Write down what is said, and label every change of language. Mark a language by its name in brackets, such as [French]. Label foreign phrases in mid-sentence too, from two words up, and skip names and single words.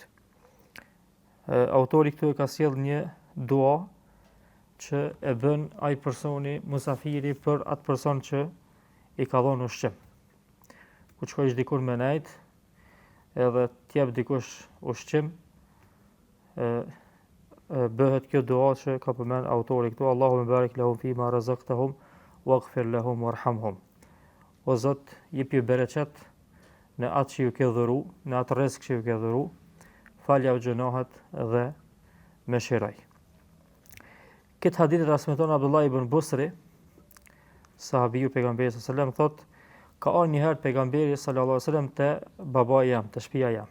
[Albanian] Autori këtu e ka sjell një dua që e bën ai personi musafiri për atë person që i ka dhënë ushqim. Ku shkojsh dikur me nejt, edhe t'jep dikush ushqim, bëhet kjo dua që ka përmend autori këtu, [Arabic] اللهم بارك لهم فيما رزقتهم واغفر لهم وارحمهم. [Albanian] O Zot, jepi bereqet në atë që ju ke dhuru, në atë rrezik që ju ke dhuru, falja u gjunohat dhe mëshiroj. Këtë hadith transmeton Abdullah ibn Busri, sahabiu pejgamberit [Arabic] صلى الله عليه وسلم, [Albanian] thot, ka ardhur një herë pejgamberi [Arabic] صلى الله عليه وسلم [Albanian] te babai jam, te shtëpia jam.